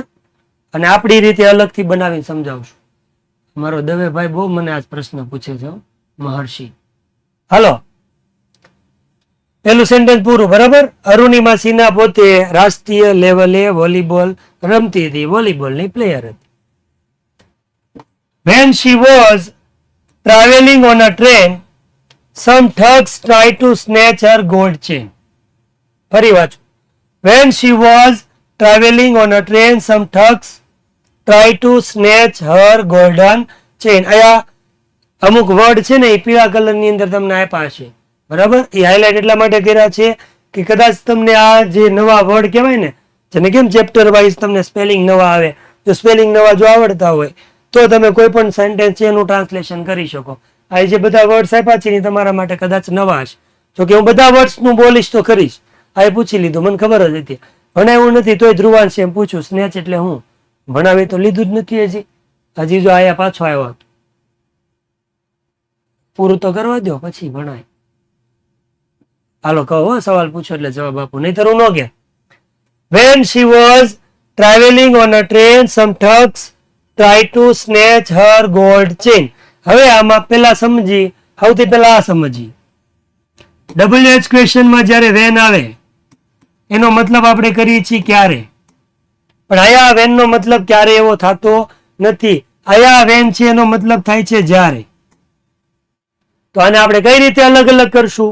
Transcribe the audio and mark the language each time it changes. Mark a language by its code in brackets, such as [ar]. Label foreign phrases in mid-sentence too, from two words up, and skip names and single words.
[gu] અને આપણી રીતે અલગથી બનાવીને સમજાવશું. મારો દવેભાઈ બહુ મને આજ પ્રશ્ન પૂછે છે, મહર્ષિ. હાલો, પેલું સેન્ટેન્સ પૂરું, બરાબર? અરુણિમા સિન્હા પોતે રાષ્ટ્રીય લેવલે વોલીબોલ રમતી હતી, વોલીબોલની પ્લેયર હતી. [en] When she was traveling on a train, some thugs tried to snatch her gold chain. [gu] ફરી વાંચું. [en] When she was traveling on a train, some thugs tried to snatch her golden chain. [gu] અહીંયા અમુક વર્ડ છે ને એ પીળા કલરની અંદર તમને આપ્યા છે, બરાબર? એ હાઇલાઇટ એટલા માટે કર્યા છે કે કદાચ તમને આ જે નવા વર્ડ કહેવાય ને, જેને કેમ [en] chapter wise [gu] તમને સ્પેલિંગ નવા આવે, જો સ્પેલિંગ નવા જો આવડતા હોય તો તમે કોઈ પણ સેન્ટેન્સ છે એનું ટ્રાન્સલેશન કરી શકો. આ જે બધા વર્ડ્સ આપ્યા છે એ તમારા માટે કદાચ નવા છે. જો કે હું બધા વર્ડ્સનું બોલીશ તો ખરીશ. આ પૂછી લીધું, મને ખબર જ હતી. ભણાવ્યું નથી તોય ધ્રુવાંશ એમ પૂછ્યું સ્નેચ એટલે હું ભણાવી તો લીધું જ નથી હજી જો આયા પાછો આવ્યો પૂરું તો કરવા દો પછી ભણાય. હાલો કહો, સવાલ પૂછો એટલે જવાબ આપું, નહીતર હું ન કે. [en] When she was traveling on a train, some thugs tried to snatch her gold chain. [gu] હવે આમાં પેલા સમજી, સૌથી પેલા આ સમજી. [en] WH questionમાં [gu] જ્યારે વેન આવે એનો મતલબ આપણે કરીએ છીએ ક્યારે, પણ આયા વેન નો મતલબ ક્યારે એવો થતો નથી. આયા વેન છે એનો મતલબ થાય છે જ્યારે. તો આને આપણે કઈ રીતે અલગ અલગ કરશું?